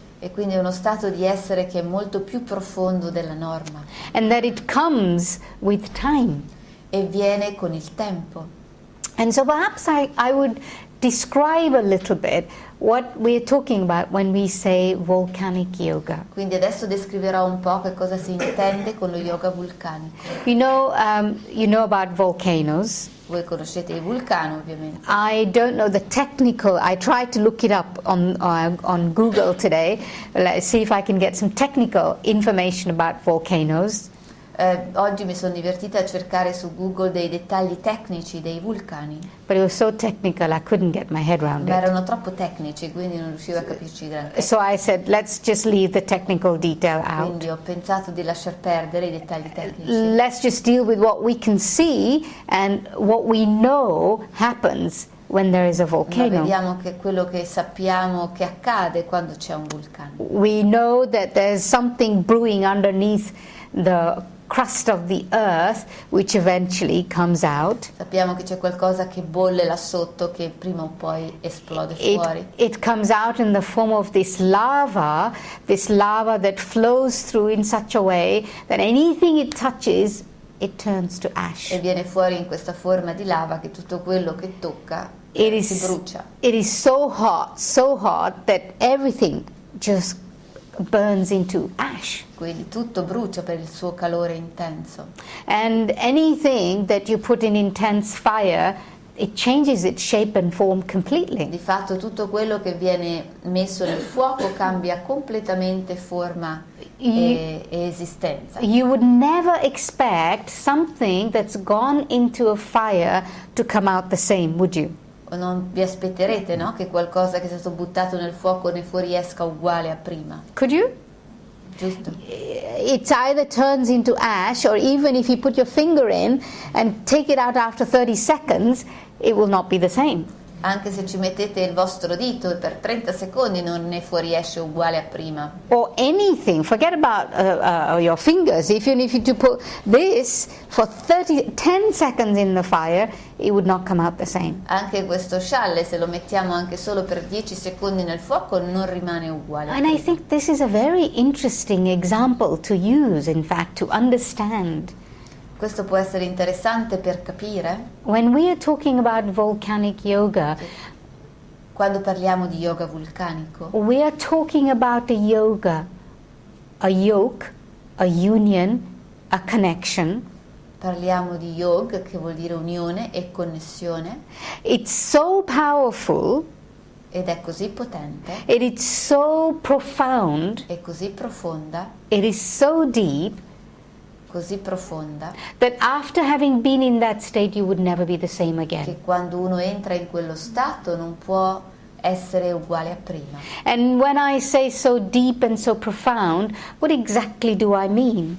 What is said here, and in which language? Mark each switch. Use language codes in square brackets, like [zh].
[it] E quindi è uno stato di essere che è molto più profondo della norma [en] and that it comes with time. [it] e viene con il tempo. [en] And so perhaps I would describe a little bit what we're talking about when we say volcanic yoga. [it] Quindi adesso descriverò un po' che cosa si intende con lo yoga vulcanico. [en] You know about volcanoes. [it] Voi conoscete il vulcano, ovviamente. [en] I don't know the technical. I tried to look it up on Google today. Let's see if I can get some technical information about volcanoes. [it] Oggi mi sono divertita a cercare su Google dei dettagli tecnici dei vulcani, [en] But it was so technical I couldn't get my head around [it] ma [en] it. [it] erano troppo tecnici, quindi non riuscivo a capirci granché. [en] So I said, let's just leave the technical detail out. [it] Quindi ho pensato di lasciar perdere i dettagli tecnici. [en] Let's just deal with what we can see and what we know happens when there is a [it] Ma [en] volcano. [it] vediamo che quello che sappiamo che accade quando c'è un vulcano. [en] We know that there's something brewing underneath the crust of the earth which eventually comes out. [it] Sappiamo che c'è qualcosa che bolle là sotto che prima o poi esplode fuori. [en] It comes out in the form of this lava that flows through in such a way that anything it touches, it turns to ash. [it] E viene fuori in questa forma di lava che tutto quello che tocca [en] It [it] si [en] is, [it] brucia. [en] it is so hot that everything just burns into ash. [it] Quindi tutto brucia per il suo calore intenso. [en] And anything that you put in intense fire, it changes its shape and form completely. [it] Di fatto tutto quello che viene messo nel fuoco cambia completamente forma e esistenza. [en] You would never expect something that's gone into a fire to come out the same, would you? [it] Non vi aspetterete, no? Che qualcosa che è stato buttato nel fuoco ne fuoriesca uguale a prima, [en] Could you? [it] giusto? [en] It either turns into ash, or even if you put your finger in and take it out after 30 seconds, it will not be the same. [it] Anche se ci mettete il vostro dito e per 30 secondi non ne fuoriesce uguale a prima. [en] Or anything, forget about your fingers. Even if you put this for 10 seconds in the fire, it would not come out the same. [it] Anche questo scialle, se lo mettiamo anche solo per 10 secondi nel fuoco, non rimane uguale a [en] And I [it] prima. [en] think this is a very interesting example to use, in fact, to understand. [it] Questo può essere interessante per capire. [en] When we are talking about volcanic yoga, [it] Quando parliamo di yoga vulcanico, [en] we are talking about a yoga, a yoke, a union, a connection. [it] parliamo di yoga, che vuol dire unione e connessione, [en] It's so powerful, [it] ed è così potente, [en] it is so profound, [it] è così profonda, [en] it is so deep, [it] così profonda, [en] that after having been in that state, you would never be the same again. [it] che quando uno entra in quello stato non può essere uguale a prima. [en] And when I say so deep and so profound, what exactly do I mean?